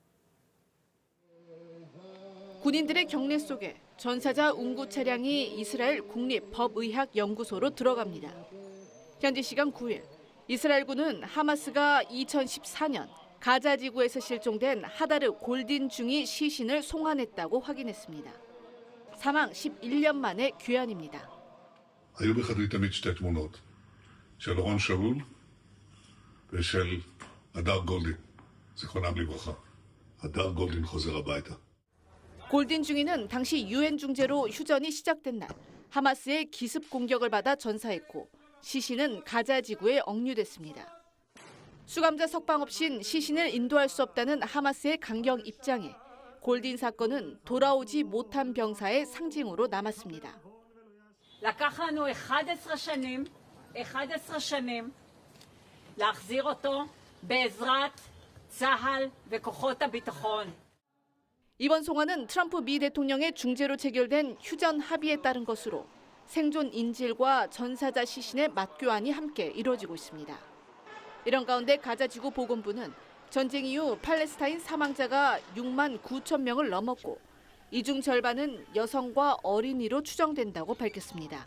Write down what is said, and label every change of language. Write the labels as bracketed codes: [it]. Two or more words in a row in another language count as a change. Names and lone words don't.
[ko] 군인들의 경례 속에 전사자 운구 차량이 이스라엘 국립법의학연구소로 들어갑니다. 현지 시간 9일 이스라엘군은 하마스가 2014년 가자 지구에서 실종된 하다르 골딘 중위 시신을 송환했다고 확인했습니다. 사망 11년 만에 귀환입니다. [he] היו בחדרי תמיד שתי תמונות, של אורון שאול ושל הדר גולדין, זיכרונם לברכה. הדר גולדין חוזר הביתה. [ko] 골딘 중위는 당시 유엔 중재로 휴전이 시작된 날 하마스의 기습 공격을 받아 전사했고 시신은 가자 지구에 억류됐습니다. 수감자 석방 없인 시신을 인도할 수 없다는 하마스의 강경 입장에 골딘 사건은 돌아오지 못한 병사의 상징으로 남았습니다. [he] לקח לנו 11 שנים להחזיר אותו בעזרת צה"ל וכוחות הביטחון. [ko] 이번 송환은 트럼프 미 대통령의 중재로 체결된 휴전 합의에 따른 것으로 생존 인질과 전사자 시신의 맞교환이 함께 이루어지고 있습니다. 이런 가운데 가자지구 보건부는 전쟁 이후 팔레스타인 사망자가 6만 9천 명을 넘었고 이 중 절반은 여성과 어린이로 추정된다고 밝혔습니다.